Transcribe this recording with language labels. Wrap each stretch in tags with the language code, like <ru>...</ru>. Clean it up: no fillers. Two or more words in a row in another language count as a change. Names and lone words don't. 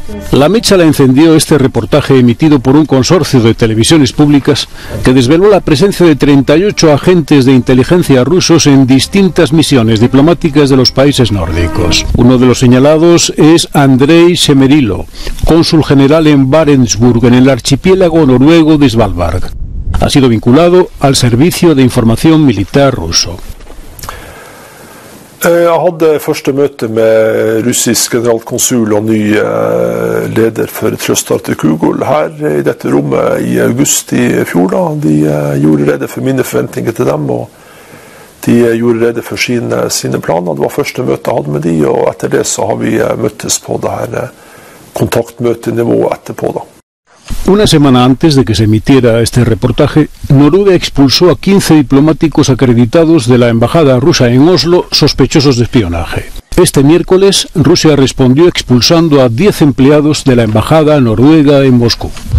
<es>La mecha la encendió este reportaje emitido por un consorcio de televisiones públicas que desveló la presencia de 38 agentes de inteligencia rusos en distintas misiones diplomáticas de los países nórdicos. Uno de los señalados es Andrei Semerilo, cónsul general en Barentsburg, en el archipiélago noruego de Svalbard. Ha sido vinculado al servicio de información militar ruso.</es> <no>Jeg hadde første møte med russisk generalkonsul og ny leder for Trøst-Arctic Kugol her i dette rommet i august i fjor. De gjorde rede for mine forventninger til dem, og de gjorde rede for sine planer. Det var første møte jeg hadde med de, og etter det så har vi møttes på det her kontaktmøtenivået etterpå da.</no> <es>Una semana antes de que se emitiera este reportaje, Noruega expulsó a 15 diplomáticos acreditados de la embajada rusa en Oslo sospechosos de espionaje. Este miércoles, Rusia respondió expulsando a 10 empleados de la embajada noruega en Moscú.</es>